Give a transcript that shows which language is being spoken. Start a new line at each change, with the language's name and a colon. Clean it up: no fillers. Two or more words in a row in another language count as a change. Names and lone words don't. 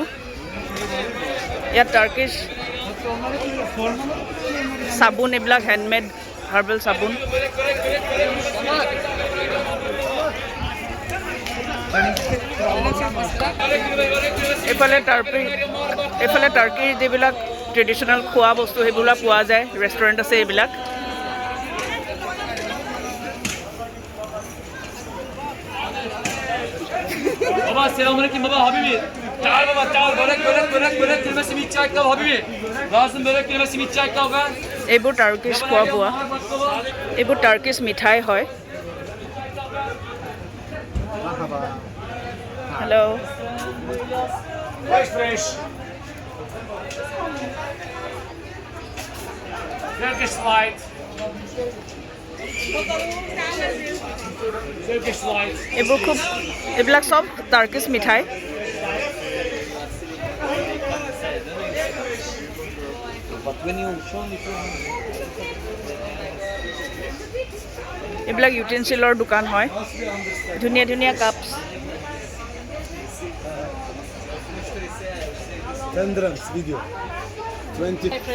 Assamese: ইয়াত টাৰ্কিছ চাবোন, এইবিলাক
English: handmade herbal
Assamese: চাবোন। এইফালে টাৰ্কিৰ যিবিলাক ট্ৰেডিশ্যনেল খোৱা বস্তু সেইবিলাক পোৱা যায়, ৰেষ্টুৰেণ্ট আছে এইবিলাক।
Turkish: Baba selamünaleyküm baba Habibi. Çağır baba çağır börek kelime simit çay kal Habibi. Lazım börek kelime simit çay kal be.
Assamese: এইবোৰ টাৰ্কিছ খোৱা বোৱা, এইবোৰ টাৰ্কিছ মিঠাই হয়। হেল্ল',
English: Fresh. Turkish light. Turkish light.
Assamese: এইবিলাক সব টাৰ্কিছ মিঠাই। এইবিলাক ইউটেনচিলৰ দোকান হয়। ধুনীয়া ধুনীয়া কাপছ।
English: 10 dirhams video. 20.